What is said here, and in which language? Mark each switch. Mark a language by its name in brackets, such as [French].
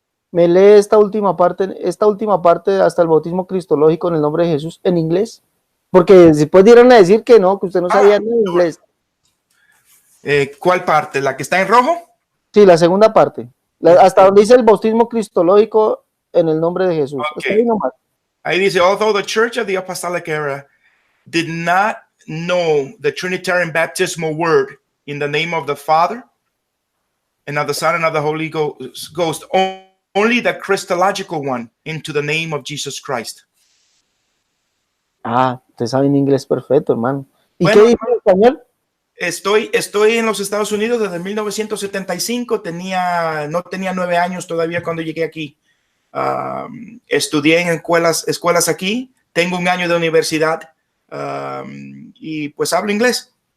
[Spanish] Me lee esta última parte hasta el bautismo cristológico en el nombre de Jesús en inglés, porque después dieron a decir que no, que usted no sabía ni inglés. ¿Cuál parte? ¿La que está en rojo? Sí, la segunda parte, hasta donde dice el bautismo cristológico en el nombre de Jesús. Okay. Ahí dice, [English] although the Church of the Apostolic Era did not know the Trinitarian baptismal word in the name of the Father and of the Son and of the Holy Ghost, only the Christological one into the name of Jesus Christ. [Spanish] Ah, usted sabe en inglés perfecto, hermano. ¿Y bueno, qué dice en español? Estoy en los Estados Unidos desde 1975. No tenía 9 años todavía cuando llegué aquí. Estudié en escuelas aquí. Tengo 1 año de universidad y pues hablo inglés.